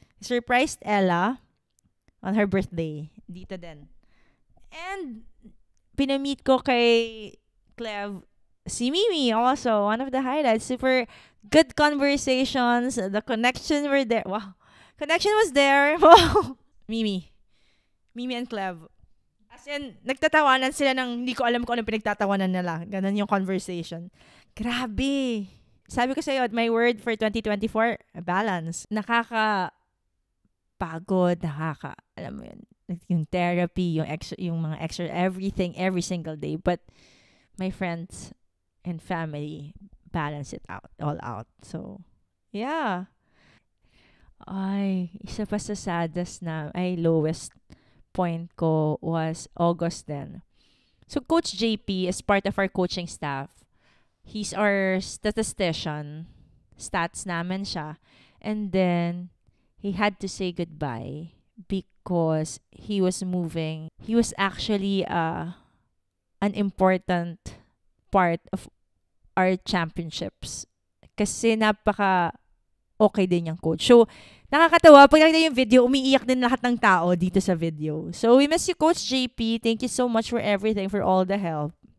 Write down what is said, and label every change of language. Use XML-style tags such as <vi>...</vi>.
<en>Surprised Ella on her birthday.</en> <tl>Dito din. And, pinamit ko kay Clev si Mimi also.</tl> <en>One of the highlights. Super good conversations. The connection were there. Wow. Connection was there. Wow. Mimi and Clev.</en> <tl>As in, nagtatawanan sila ng hindi ko alam kung ano pinagtatawanan nila. Ganun yung conversation. Grabe. Sabi ko sa'yo,</tl> <en>my word for 2024, balance.</en> <tl>Nakakapagod, alam mo yun, yung therapy, yung mga extra, everything, every single day.</tl> <en>But my friends and family balance it all out. So, yeah.</en> <tl>Ay, isa pa sa saddest lowest point ko was August then.</tl> <en>So Coach JP is part of our coaching staff. He's our statistician.</en> <tl>Stats namin siya.</tl> <en>And then, he had to say goodbye because he was moving. He was actually an important part of our championships.</en> <tl>Kasi napaka okay din yung coach. So, nakakatawa. Pag nakita yung video, umiiyak din lahat ng tao dito sa video.</tl> <en>So, we miss you, Coach JP. Thank you so much for everything, for all the help.</en>